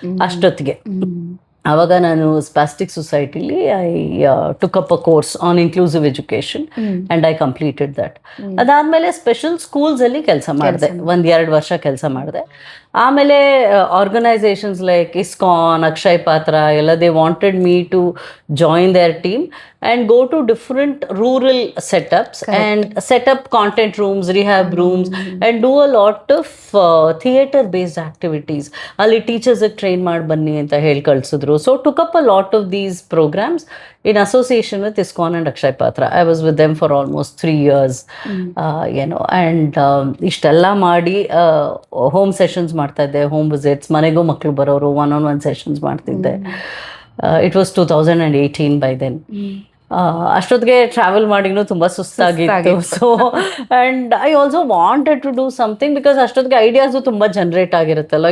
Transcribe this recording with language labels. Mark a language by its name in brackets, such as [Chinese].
[Kannada] ಅಷ್ಟೊತ್ತಿಗೆ ಆವಾಗ ನಾನು [English] Spastic ಸೊಸೈಟಿಲಿ I took up a course on inclusive education and I completed that. [Kannada] ಅದಾದಮೇಲೆ ಸ್ಪೆಷಲ್ ಸ್ಕೂಲ್ಸಲ್ಲಿ ಕೆಲಸ ಮಾಡಿದೆ, 1-2 ವರ್ಷ ಕೆಲಸ ಮಾಡಿದೆ. [English] ಆಮೇಲೆ organisations like ISKCON, Akshay Patra ಎಲ್ಲ they wanted me to join their team and go to different rural setups. Correct. And set up content rooms, rehab rooms, and do a lot of theater based activities. [Kannada] Ali teachers train ಮಾಡಿ ಬನ್ನಿ ಅಂತ ಹೇಳಿ ಕಳಿಸಿದ್ರು. [English] So took up a lot of these programs in association with ISKCON and Akshay Patra. I was with them for almost 3 years. [Kannada] And ಇಷ್ಟೆಲ್ಲ ಮಾಡಿ home sessions ಮಾಡ್ತಾ ಇದ್ದೆ, home visits, ಮನೆಗೂ ಮಕ್ಕಳು ಬರೋರು, 1-on-1 ಸೆಷನ್ಸ್ ಮಾಡ್ತಿದ್ದೆ. [English] It was 2018 by then. [Kannada] ಅಷ್ಟೊತ್ತಿಗೆ travel ಮಾಡಿನೂ ತುಂಬ ಸುಸ್ತಾಗಿತ್ತು. [English] so and I also wanted to do something because [Kannada] ಅಷ್ಟೊತ್ತಿಗೆ ಐಡಿಯಾಸು ತುಂಬ ಜನ್ರೇಟ್ ಆಗಿರುತ್ತಲ್ಲ.